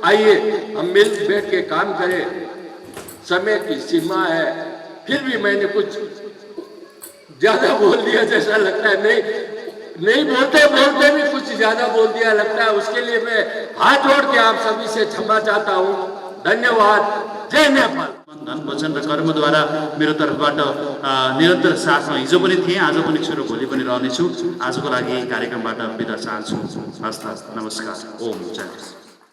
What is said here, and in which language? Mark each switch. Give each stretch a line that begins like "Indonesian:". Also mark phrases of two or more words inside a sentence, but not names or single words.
Hindi: आइए हम मिल बैठ के काम करें। समय की सीमा है, फिर भी मैंने कुछ ज्यादा बोल दिया जैसा लगता है। नहीं बोलते बोलते भी कुछ ज्यादा बोल दिया लगता है। उसके लिए मैं हाथ जोड़ के आप सभी से क्षमा चाहता हूँ। धन्यवाद। जय नेपाल।
Nepali: धन, वचन र कर्मद्वारा मेरो तर्फबाट निरन्तर साथमा हिजो पनि थिएँ, आज पनि छु र भोलि पनि रहनेछु। आजको लागि कार्यक्रमबाट बिदा चाहन्छु। हस्त, नमस्कार। ओम जय।